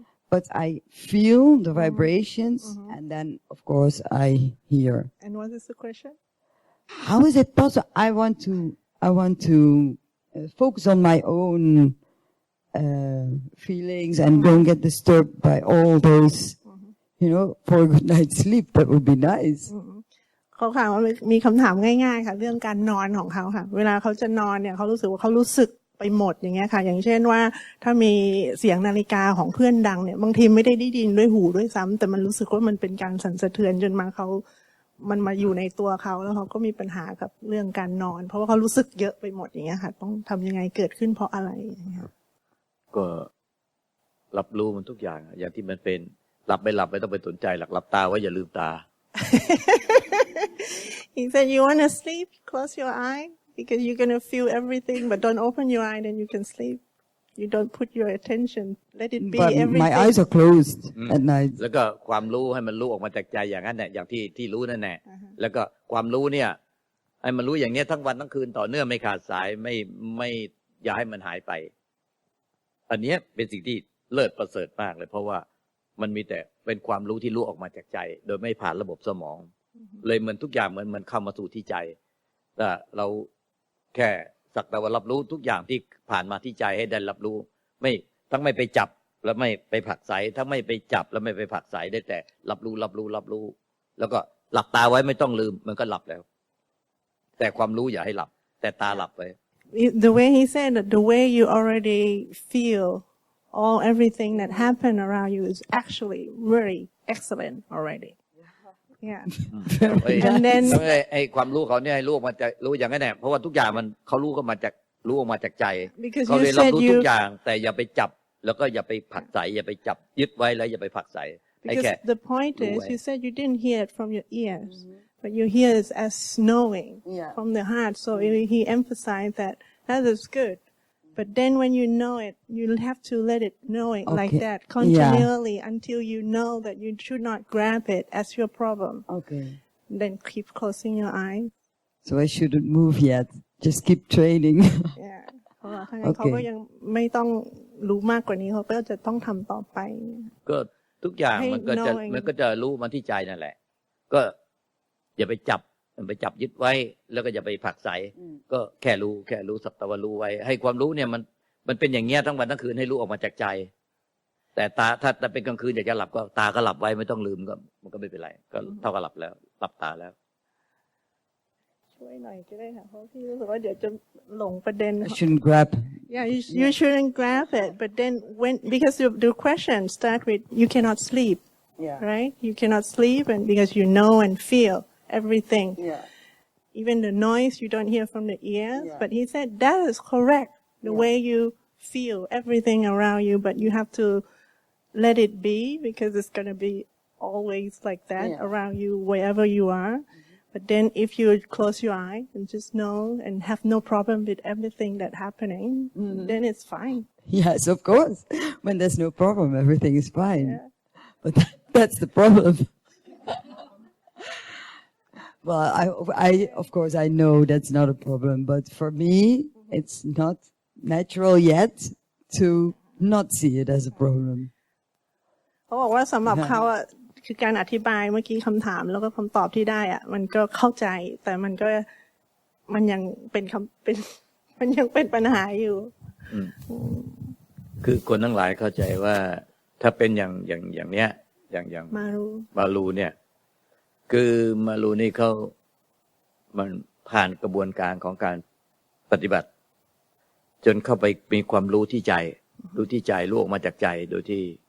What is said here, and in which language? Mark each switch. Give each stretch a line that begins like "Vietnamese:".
English: But I feel the vibrations, and then, of course, I hear. And what is the question? How is it possible? I want to focus on my own feelings and don't get disturbed by all those, for a good night's sleep. That would be nice.
Thai: เขาค่ะว่ามีคำถามง่ายๆค่ะเรื่องการนอนของเขาค่ะเวลาเขาจะนอนเนี่ยเขารู้สึกว่าเขารู้สึกไปหมดอย่างเงี้ยค่ะอย่างเช่นว่าถ้ามีเสียงนาฬิกาของเพื่อนดังเนี่ยบางทีไม่ได้ยินด้วยหูด้วยซ้ำแต่มันรู้สึกว่ามันเป็นการสั่นสะเทือนจนมันมาอยู่ในตัวเขาแล้วเขาก็มีปัญหากับเรื่องการนอนเพราะว่าเขารู้สึกเยอะไปหมดอย่างเงี้ยค่ะต้องทำยังไงเกิดขึ้นเพราะอะไรอย่างเงี้ย ก็รับรู้มันทุกอย่างอย่างที่มันเป็นหลับไม่ต้องไปสนใจหลับตาไว้อย่าลืมตา
English: He said you want to sleep close your eye because you're going to feel everything but don't open your eye then you can sleep you don't put your attention let it be But everything my eyes are closed at night
Thai: แล้วก็ความรู้ให้มันรู้ออกมาจากใจอย่างนั้นแหละอย่างที่รู้นั่นแหละแล้วก็ความรู้เนี่ยให้มันรู้อย่างเนี้ยทั้งวันทั้งคืนต่อเนื่องไม่ขาดสายไม่อย่าให้มันหายไป อันนี้เป็นสิ่งที่เลิศประเสริฐมากเลยเพราะว่ามันมีแต่เป็นความรู้ที่รู้ออกมาจากใจโดยไม่ผ่านระบบสมองเลยเหมือนทุกอย่างเหมือนเข้ามาสู่ที่ใจแต่เราแค่สักแต่ว่ารับรู้ทุกอย่างที่ผ่านมาที่ใจให้ได้รับรู้ไม่ไปจับแล้วไม่ไปผลักไสทั้งไม่ไปจับแล้วไม่ไปผลักไสได้แต่รับรู้แล้วก็หลับตาไว้ไม่ต้องลืมมันก็หลับแล้วแต่ความรู้อย่าให้หลับแต่ตาหลับไว้
English: The way he said that the way you already feel everything that happened around you is actually very excellent already yeah and then
Thai: ไอ้ความรู้เขาเนี่ยให้รู้ออกมาจากรู้อย่างนั้นแหละเพราะว่าทุกอย่างมันเขารู้ก็มาจากรู้ออกมาจากใจเขาเลยรับรู้ทุกอย่างแต่อย่าไปจับแล้วก็อย่าไปผลักไสอย่าไปจับยึดไว้แล้วอย่าไปผลักไส
English: because the point is you said you didn't hear it from your ears but you hear it as knowing from the heart so he emphasized that is good but then when you know it you have to let it know it like that continually until you know that you should not grab it as your problem then keep closing your eyes so I shouldn't move yet just keep training
Thai: เพราะว่าเขาก็ยังไม่ต้องรู้มากกว่านี้เขาก็จะต้องทำต่อไป ก็ทุกอย่างมันก็จะรู้มาที่ใจนั่นแหละก็อย่าไปจับยึดไว้แล้วก็อย่าไปผลักไสก็แค่รู้สักแต่ว่ารู้ไว้ให้ความรู้เนี่ยมันเป็นอย่างเงี้ยทั้งวันทั้งคืนให้รู้ออกมาจากใจแต่ตาถ้าเป็นกลางคืนอยากจะหลับก็ตาก็หลับไว้ไม่ต้องลืมก็มันก็ไม่เป็นไรก็เท่ากับหลับแล้วหลับตาแล้ว ช่วยหน่อยก็ได้ค่ะเพราะพี่รู้สึกว่าเดี๋ยวจะหลงประเด็น
English: I shouldn't grab yeah you shouldn't grab it but then because the question start with you cannot sleep right you cannot sleep and because you know and feel everything even the noise you don't hear from the ears but he said that is correct the way you feel everything around you but you have to let it be because it's going to be always like that around you wherever you are but then if you close your eye and just know and have no problem with everything that's happening then it's fine yes of course when there's no problem everything is fine but that's the problem well I of course I know that's not a problem but for me it's not natural yet to not see it as a problem
Thai: เขาบอกว่าสำหรับเขาคือการอธิบายเมื่อกี้คำถามแล้วก็คำตอบที่ได้มันก็เข้าใจแต่มันยังมันยังเป็นปัญหาอยู่ คือคนทั้งหลายเข้าใจว่าถ้าเป็นอย่างเนี้ยอย่างมารูเนี่ยคือมารูนี่มันผ่านกระบวนการของการปฏิบัติจนเข้าไปมีความรู้ที่ใจรู้ออกมาจากใจโดยที่